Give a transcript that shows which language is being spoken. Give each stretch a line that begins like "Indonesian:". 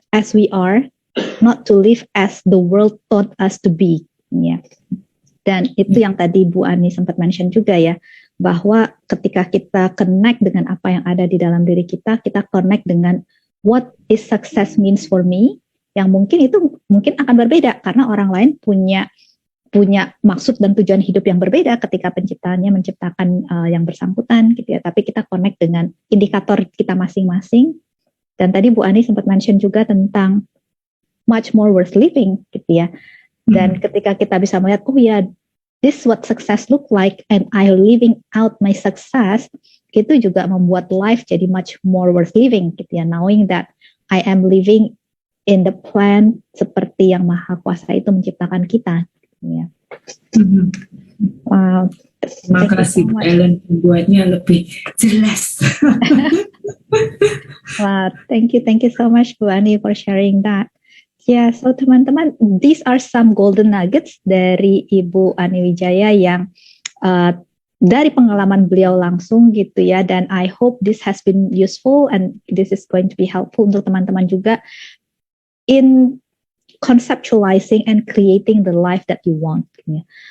English: as we are, not to live as the world taught us to be. Ya.
Indonesian: Dan itu yang tadi Bu Ani sempat mention juga ya, bahwa ketika kita connect dengan apa yang ada di dalam diri kita connect dengan
English: what is success means for me,
Indonesian: yang mungkin akan berbeda karena orang lain punya maksud dan tujuan hidup yang berbeda ketika penciptanya menciptakan yang bersangkutan gitu ya. Tapi kita connect dengan indikator kita masing-masing. Dan tadi Bu Ani sempat mention juga tentang
English: much more worth living
Indonesian: gitu ya. Dan ketika kita bisa melihat, oh ya,
English: this what success look like and I living out my success,
Indonesian: itu juga membuat
English: life jadi much more worth living
Indonesian: gitu ya.
English: Knowing that I am living in the plan
Indonesian: seperti yang Maha Kuasa itu menciptakan kita. Gitu ya. Wow. Terima kasih Bu Ellen, membuatnya lebih jelas.
English: Wow, thank you so much Bu Ani for sharing that. Ya, so teman-teman, these are some golden nuggets
Indonesian: dari Ibu Ani Wijaya yang dari pengalaman beliau langsung gitu ya,
English: dan I hope this has been useful and this is going to be helpful
Indonesian: untuk teman-teman juga
English: in conceptualizing and creating the life that you want. Ya.